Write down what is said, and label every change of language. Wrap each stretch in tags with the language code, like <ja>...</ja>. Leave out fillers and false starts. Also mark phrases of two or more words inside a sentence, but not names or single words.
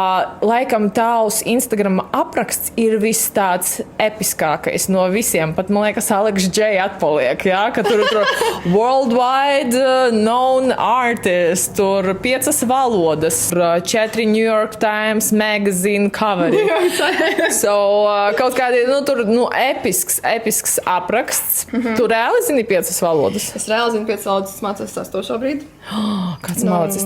<lv>laikam tavs Instagram apraksts ir viss tāds episkākais no visiem. Pat, man liekas, Alex J atpaliek, jā? Ka tur</lv> <en>worldwide known artist,</en> <lv>tur 5 valodas, 4 New York Times magazine coveri. So, kaut kādi, tur, episks apraksts. Tu reāli zini 5 valodas? Es reāli zinu 5 valodas, es mācos 6. šobrīd. Kāds mācīs?</lv>